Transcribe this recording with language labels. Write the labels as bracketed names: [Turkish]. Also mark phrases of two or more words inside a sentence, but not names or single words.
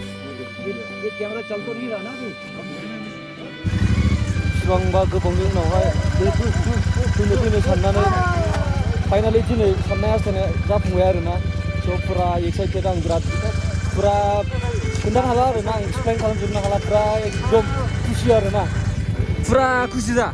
[Hindi] ये कैमरा चल तो नहीं रहा ना अभी। [Bodo] बेसेबांबा गोबावनि उनावहाय फैनो साननानै फाइनालि दिनै साननाय हास्थायनाया जाफुंबाय आरोना। स' फुरा एक्साइटेड आं बिराद, फुरा खोन्थानो हाला आरोना, आं एक्सप्लेन खालामजोबनो हाला। फुरा एकदम खुसि आरोना, फुरा खुसि जा।